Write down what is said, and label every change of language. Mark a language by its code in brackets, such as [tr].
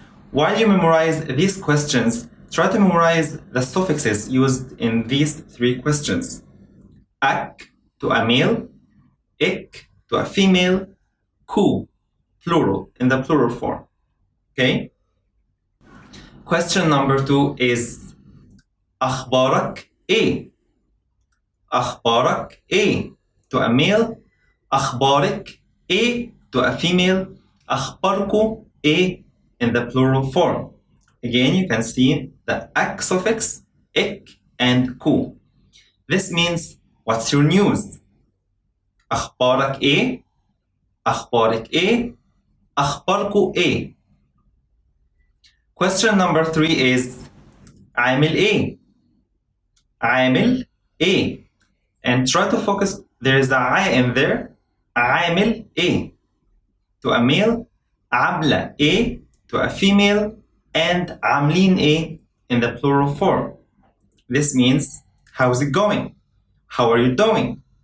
[en] While you memorize these questions, try to memorize the suffixes used in these three questions. Ak to a male, ik to a female, ku, plural, in the plural form. Okay? Question number 2 is [ar] أخبارك إيه؟ أخبارك إيه? [en] To a male, [ar] أخبارك إيه? [en] To a female, [ar] أخباركو إيه? [en] In the plural form. Again, you can see the ak suffix, ik, and ku. This means, what's your news? [ar] أخبارك إيه؟ أخبارك إيه؟ أخباركو إيه? [en] Question number 3 is [ar] عامل إيه؟ عامل إيه? [en] And try to focus, there is a I in there. [ar] عامل إيه? [en] To a male, [ar] عاملة إيه? [en] To a female, and [ar] عاملين إيه? [en] In the plural form. This means, how's it going? How are you doing?